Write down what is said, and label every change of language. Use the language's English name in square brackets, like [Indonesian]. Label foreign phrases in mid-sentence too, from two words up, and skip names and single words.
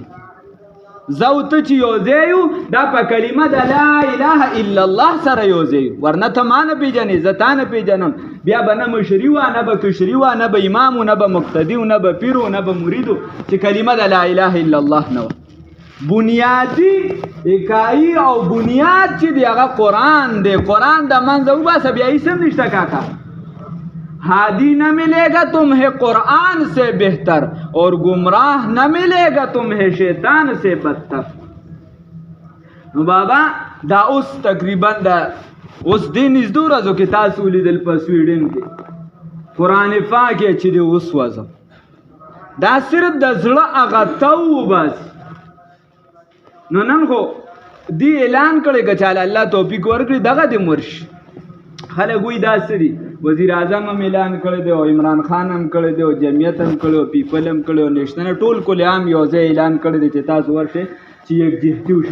[Pashto] زه او ته چې یو ځای یو دا په کلمه د [Arabic] لا اله الا الله [Pashto] سره یو ځای یو ورنه ته ما نه پېژنې زه تا نه پېژنم بیا به نه مشري وه نه به کشري وه نه به امام و نه به مقتدي و نه به پیر و نه به مرید و چې کلمه د [Arabic] لا اله الا الله [Pashto] نه وه. بنیادی اکایی او بنیاد چې دی هغه قرآن دی. قرآن د منځه وباسه بیا هیڅ هم نشته کاکا. [Urdu] ہادی نہ ملے گا تمہیں قرآن سے بہتر اور گمراہ نہ ملے گا تمہیں شیطان سے بدتر. [Pashto] نو بابا دا اوس تقریبا دا اوس دې نږدې ورځو کې تاسو ولیدل په سویډن کې قرآن پاک یې چې دی وسوځه دا صرف د زړه هغه تو وباسي. نو نن خو دی اعلان کړی که چاله الله توفیق ورکړي دغه دې مرش خلک وایي داسې دي وزیر اعظم هم اعلان کړی دی او عمران خان هم کړی دی او جمعیت هم کړی او پیپل هم کړی او نیشنل ټول کل عام یو ځای اعلان کړی دی چې تاسو ورشئ چې یکجهتي وشي.